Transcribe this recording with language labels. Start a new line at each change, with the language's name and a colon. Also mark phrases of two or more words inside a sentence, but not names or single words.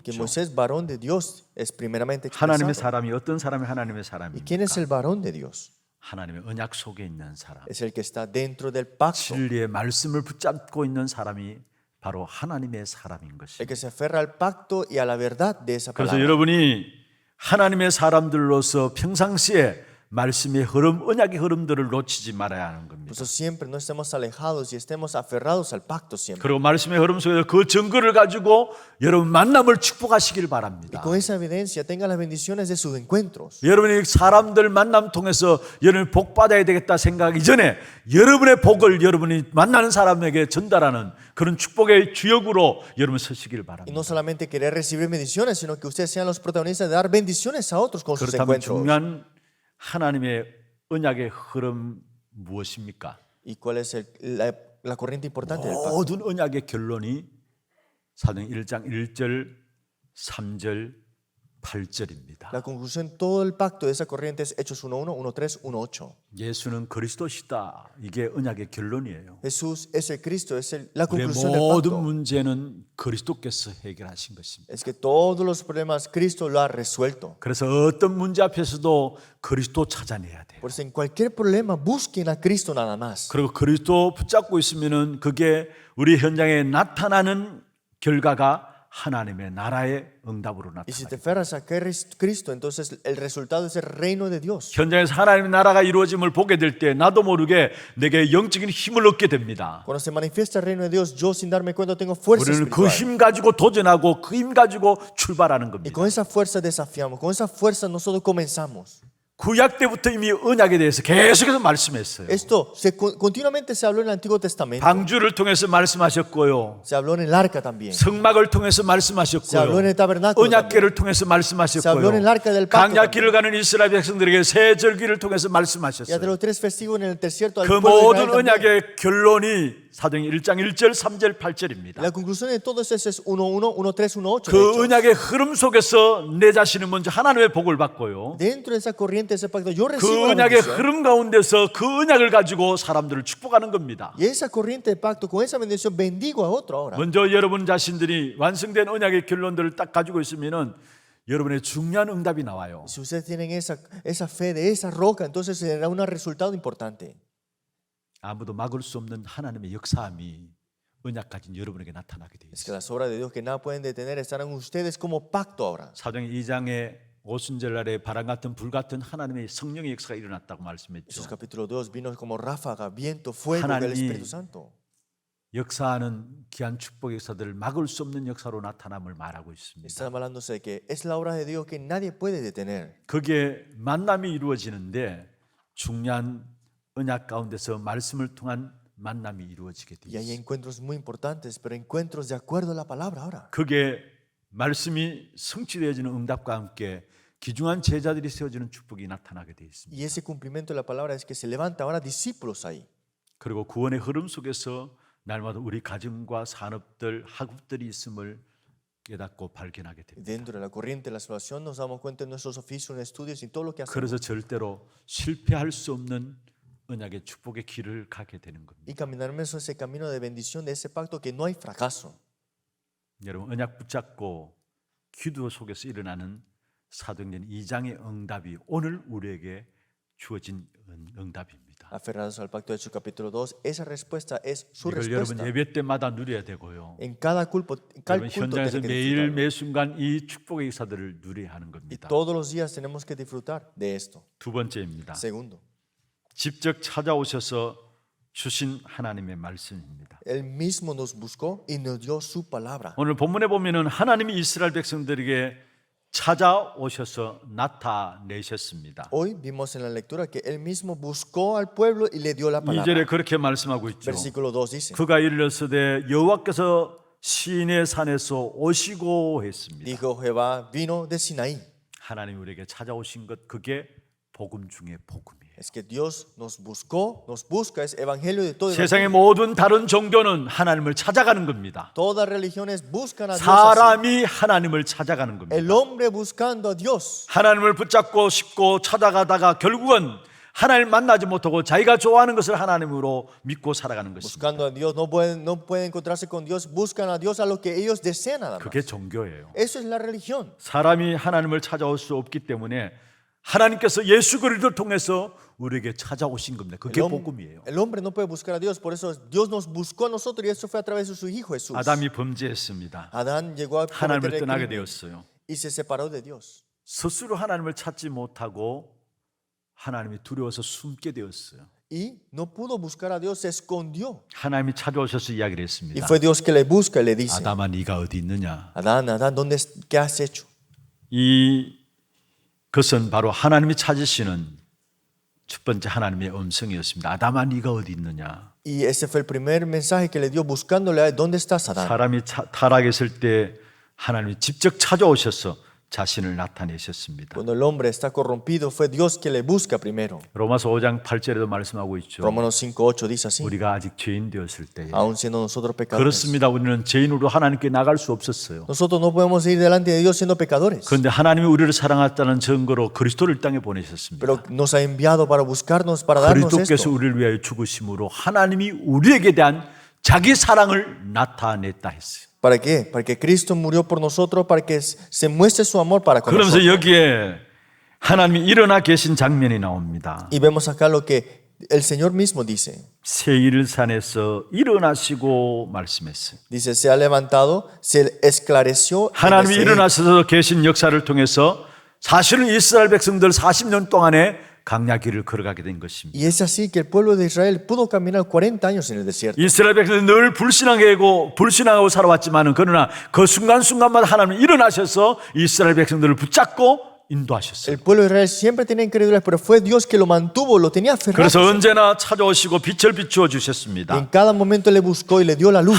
Spanish: Que
Korean: 있죠.
Spanish: Moisés, varón de Dios, es primeramente
Korean: 하나님의
Spanish: expresado.
Korean: 사람이 어떤 사람이 하나님의
Spanish: ¿Y quién es
Korean: 사람입니까?
Spanish: el varón de Dios?
Korean: 하나님의 언약 속에 있는 사람.
Spanish: Es el que está dentro del pacto,
Korean: 진리의 말씀을 붙잡고 있는 사람이 바로 하나님의 사람인
Spanish: el
Korean: 것입니다.
Spanish: que se aferra al pacto y a la verdad de esa
Korean: 그래서
Spanish: palabra.
Korean: 여러분이 하나님의 사람들로서 평상시에 말씀의 흐름, 언약의 흐름들을 놓치지 말아야 하는 겁니다.
Spanish: Por eso siempre no estemos alejados y estemos aferrados al pacto siempre.
Korean: 그리고 말씀의 흐름 속에서 그 증거를 가지고 여러분 만남을 축복하시길
Spanish: Y
Korean: 바랍니다.
Spanish: con esa evidencia tenga las bendiciones de sus encuentros.
Korean: 여러분이 사람들 만남 통해서 여러분이 복 받아야 되겠다 생각하기 전에 여러분의 복을 여러분이 만나는 사람에게 전달하는 그런 축복의 주역으로 여러분 서시길
Spanish: Y
Korean: 바랍니다.
Spanish: no solamente querer recibir bendiciones, sino que ustedes sean los protagonistas de dar bendiciones a otros con sus
Korean: 그렇다면
Spanish: encuentros.
Korean: 중요한 하나님의 언약의 흐름 무엇입니까?
Spanish: ¿Y cuál es la corriente importante del pacto?
Korean: 모든 언약의 결론이 사도행 1장 1절, 3절, 8절입니다.
Spanish: La conclusión, todo el pacto de esa corriente es Hechos 1.1, 1.3, 1.8.
Korean: 예수는 그리스도시다. 이게 언약의 결론이에요.
Spanish: Jesús es el Cristo, es la
Korean: 우리의
Spanish: conclusión del
Korean: 모든
Spanish: pacto.
Korean: 문제는 그리스도께서 해결하신 것입니다.
Spanish: Es que todos los problemas Cristo lo ha resuelto.
Korean: 그래서 어떤 문제 앞에서도 그리스도 찾아내야 돼요.
Spanish: Por eso en cualquier problema busquen a Cristo nada más.
Korean: 그리고 그리스도 붙잡고 있으면은 그게 우리 현장에 나타나는 결과가 하나님의 나라의 응답으로
Spanish: Y si
Korean: 나타나요.
Spanish: te aferras a Cristo, entonces el resultado es el reino de Dios.
Korean: 현장에서 하나님의 나라가 이루어짐을 보게 될 때 나도 모르게 내게 영적인 힘을 얻게 됩니다.
Spanish: Cuando se manifiesta el reino de Dios, yo sin darme cuenta tengo fuerza
Korean: 우리는 그
Spanish: espiritual.
Korean: 힘 가지고 도전하고 그 힘 가지고 출발하는
Spanish: Y
Korean: 겁니다.
Spanish: con esa fuerza desafiamos, con esa fuerza nosotros comenzamos.
Korean: 구약 때부터 이미 언약에 대해서 계속해서 말씀했어요.
Spanish: Esto continuamente se habló en el Antiguo Testamento.
Korean: 방주를 통해서 말씀하셨고요.
Spanish: Se habló en el arca también.
Korean: 성막을 통해서
Spanish: Se
Korean: 말씀하셨고요.
Spanish: habló en el tabernáculo
Korean: 언약궤를
Spanish: también.
Korean: 통해서
Spanish: Se habló
Korean: 말씀하셨고요.
Spanish: en el arca del pacto
Korean: 강약길을 가는 이스라엘 백성들에게 새 절기를 통해서
Spanish: Y de
Korean: 말씀하셨어요.
Spanish: los 3 festivos en el desierto al
Korean: 그
Spanish: pueblo de
Korean: 모든
Spanish: Israel también.
Korean: 언약의 결론이 사도행 1장 1절, 3절, 8절입니다.
Spanish: La conclusión de todo eso es 1.1, 1.3, 1.8. de
Korean: 그
Spanish: hecho.
Korean: 언약의 흐름 속에서 내 자신은 먼저 하나님의 복을 받고요.
Spanish: Dentro de esa corriente, de ese pacto, yo
Korean: 그
Spanish: recibo la
Korean: 언약의
Spanish: bendición.
Korean: 흐름 가운데서 그 언약을 가지고 사람들을 축복하는 겁니다.
Spanish: Y esa corriente de pacto, con esa bendición, bendigo a otro ahora.
Korean: 먼저 여러분 자신들이 완성된 언약의 결론들을 딱 가지고 있으면은 여러분의 중요한 응답이 나와요.
Spanish: Si ustedes tienen esa fe de esa roca, entonces se dará un resultado importante.
Korean: 아무도 막을 수 없는 하나님의 역사함이 언약 가진 여러분에게 나타나게 되어
Spanish: Es que
Korean: 있어요.
Spanish: las obras de Dios que nada pueden detener estarán ustedes como pacto ahora.
Korean: 사도행 2장에 오순절 날에 바람 같은 불 같은 하나님의 성령의 역사가 일어났다고
Spanish: Jesús
Korean: 말씀했죠.
Spanish: capítulo 2 vino como ráfaga, viento, fuego del
Korean: 하나님이
Spanish: Espíritu Santo.
Korean: 역사하는 귀한 축복 역사들을 막을 수 없는 역사로 나타남을 말하고 있습니다.
Spanish: Está hablándose de que es la obra de Dios que nadie puede detener.
Korean: 그게 만남이 이루어지는데 중요한 언약 가운데서 말씀을 통한 만남이 이루어지게
Spanish: Y
Korean: 되어
Spanish: hay
Korean: 있습니다.
Spanish: encuentros muy importantes, pero encuentros de acuerdo a la palabra ahora.
Korean: 그게 말씀이 성취되어지는 응답과 함께 귀중한 제자들이 세워지는 축복이 나타나게 되어 있습니다.
Spanish: Y ese cumplimiento de la palabra es que se levanta ahora discípulos ahí.
Korean: 그리고 구원의 흐름 속에서 날마다 우리 가정과 산업들, 학업들이 있음을 깨닫고 발견하게 됩니다.
Spanish: Dentro de la corriente de la salvación nos damos cuenta de nuestros oficios, en estudios y todo lo que hacemos.
Korean: 그래서 절대로 실패할 수 없는 언약의 축복의 길을 가게 되는 겁니다.
Spanish: Y caminaremos ese camino de bendición de ese pacto que no hay fracaso.
Korean: 여러분 언약 붙잡고 기도 속에서 일어나는 사도행전 2장의 응답이 오늘 우리에게 주어진 응답입니다.
Spanish: Aferrados al pacto de Hechos capítulo 2, esa respuesta es su
Korean: 이걸 여러분
Spanish: respuesta.
Korean: 예배 때마다 누려야 되고요.
Spanish: En cada culto
Korean: 여러분 현장에서
Spanish: tiene que
Korean: 매일
Spanish: disfrutarlo.
Korean: 매 순간 이 축복의 역사들을 누려야 하는
Spanish: Y
Korean: 겁니다.
Spanish: todos los días tenemos que disfrutar de esto.
Korean: 두 번째입니다.
Spanish: Segundo,
Korean: 직접 찾아오셔서 주신 하나님의 말씀입니다.
Spanish: Él mismo nos buscó y nos dio su palabra.
Korean: 오늘 본문에 보면은 하나님이 이스라엘 백성들에게 찾아오셔서 나타내셨습니다.
Spanish: Hoy vimos en la lectura que Él mismo buscó al pueblo y le dio la
Korean: 2절에
Spanish: palabra.
Korean: 그렇게 말씀하고 있죠.
Spanish: Versículo 2 dice,
Korean: 그가 이르렀으되 여호와께서 시내 산에서 오시고 했습니다.
Spanish: dijo Jehová, vino de Sinaí.
Korean: 하나님 우리에게 찾아오신 것 그게 복음 중에 복음이에요.
Spanish: Es que Dios nos buscó, nos busca, es evangelio de todo.
Korean: 세상의 모든 다른 종교는 하나님을 찾아가는 겁니다.
Spanish: Todas religiones buscan a Dios. así.
Korean: 사람이 하나님을 찾아가는 겁니다.
Spanish: El hombre buscando a Dios.
Korean: 하나님을 붙잡고 싶고 찾아가다가 결국은 하나님 만나지 못하고 자기가 좋아하는 것을 하나님으로 믿고 살아가는 것입니다.
Spanish: Buscando a Dios, no pueden encontrarse con Dios, buscan a Dios a lo que ellos desean nada más.
Korean: 그게 종교예요.
Spanish: Eso es la religión.
Korean: 사람이 하나님을 찾아올 수 없기 때문에 하나님께서 예수 그리스도를 통해서 우리에게 찾아오신 겁니다. 그게 복음이에요.
Spanish: El hombre no puede buscar a Dios, por eso Dios nos buscó a nosotros y eso fue a través de su Hijo Jesús.
Korean: 아담이 범죄했습니다.
Spanish: Adán llegó a
Korean: 하나님을
Spanish: cometer el
Korean: 떠나게
Spanish: crimen
Korean: 되었어요.
Spanish: y se separó de Dios.
Korean: 스스로 하나님을 찾지 못하고 하나님이 두려워서 숨게 되었어요.
Spanish: Y no pudo buscar a Dios, se escondió.
Korean: 하나님이 찾아오셔서 이야기를
Spanish: Y
Korean: 했습니다.
Spanish: fue Dios que le busca y le dice,
Korean: 아담아 네가 어디 있느냐?
Spanish: Adán, Adán, ¿qué has hecho?
Korean: 그것은 바로 하나님이 찾으시는 첫 번째 하나님의 음성이었습니다. 아담아 네가 어디 있느냐?
Spanish: Y ese fue el primer mensaje que le dio buscándole a él, ¿dónde estás, Adán?
Korean: 사람이 타락했을 때 하나님이 직접 찾아오셔서 자신을 나타내셨습니다.
Spanish: Cuando el hombre está corrompido, fue Dios que le busca primero.
Korean: 로마서 5장 8절에도 말씀하고 있죠.
Spanish: Romanos 5:8 dice así,
Korean: 우리가 아직 죄인 되었을 때에
Spanish: aun siendo nosotros pecadores.
Korean: 그렇습니다. 우리는 죄인으로 하나님께 나갈 수 없었어요.
Spanish: Nosotros no podemos ir delante de Dios siendo pecadores.
Korean: 그런데 하나님이 우리를 사랑했다는 증거로 그리스도를 땅에 보내셨습니다.
Spanish: Pero nos ha enviado para buscarnos, para darnos
Korean: 그리스도께서
Spanish: esto.
Korean: 우리를 위하여 죽으심으로 하나님이 우리에게 대한 자기 사랑을 나타냈다 했어요.
Spanish: ¿Para qué? Para que Cristo murió por nosotros, para que se muestre su amor para con
Korean: 그러면서
Spanish: nosotros.
Korean: 여기에 하나님이 일어나 계신 장면이 나옵니다.
Spanish: Y vemos acá lo que el Señor mismo dice.
Korean: 세일산에서 일어나시고 말씀했어요.
Spanish: Dice, se ha levantado, se esclareció. en
Korean: 하나님이
Spanish: ese-
Korean: 일어나셔서 계신 역사를 통해서 사실은 이스라엘 백성들 40년 동안에 강야 길을 걸어가게 된 것입니다.
Spanish: Y es así que el pueblo de Israel pudo caminar 40 años en el desierto.
Korean: 이스라엘 백성들은 늘 불신앙하고 살아왔지만은 그러나 그 순간순간마다 하나님이 일어나셔서 이스라엘 백성들을 붙잡고 인도하셨어요.
Spanish: El pueblo de Israel siempre tenía incredulidad, pero fue Dios que lo mantuvo, lo tenía aferrado.
Korean: 그래서 언제나 찾아오시고 빛을 비추어
Spanish: Y en
Korean: 주셨습니다.
Spanish: cada momento le buscó y le dio la luz.